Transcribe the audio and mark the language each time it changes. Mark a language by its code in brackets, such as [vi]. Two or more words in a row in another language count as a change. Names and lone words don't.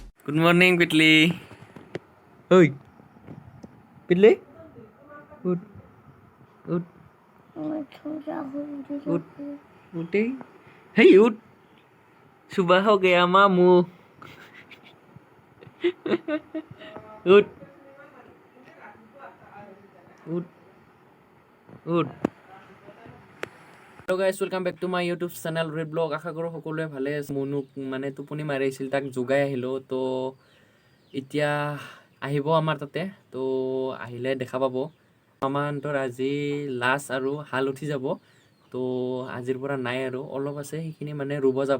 [en] Good morning, Pitli. Oi. Pitli? Ud. Ud. Ud. [hi] Uti. Hey, Ud. सुबह हो गया मामू. Ud. Ud. Ud. [en] Hello guys, welcome back to my YouTube channel Red Blog. [as] আশা কৰো সকলোৱে ভালে আছে। মনুক মানে টোপনি মাৰি আছিল, তাক জগাই আহিলো। তো এতিয়া আহিব আমাৰ তাতে, তো আহিলে দেখা পাব। মামাহঁতৰ আজি লাষ্ট আৰু হাল উঠি যাব। তো আজিৰ পৰা নাই আৰু অলপ আছে, সেইখিনি মানে ৰুব যাব।